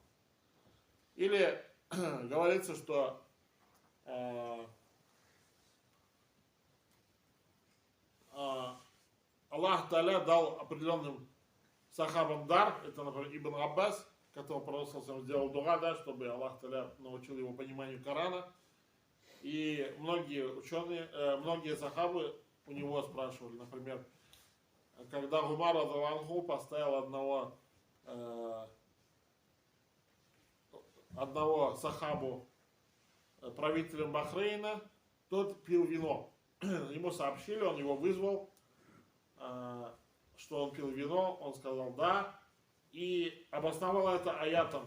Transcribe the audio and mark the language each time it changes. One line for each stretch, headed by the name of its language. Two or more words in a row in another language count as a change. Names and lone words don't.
Russian: Или говорится, что
Arabic: الله تعالى
Russian: дал определенным сахабам дар, это, например, Ибн Аббас, которого пророк сделал дуа, да, чтобы
Arabic: الله تعالى
Russian: научил его пониманию Корана. И многие ученые, многие сахабы у него спрашивали, например, когда Умар ан-Ху поставил одного сахабу правителем Бахрейна, тот пил вино. Ему сообщили, он его вызвал, что он пил вино, он сказал да, и обосновал это аятом.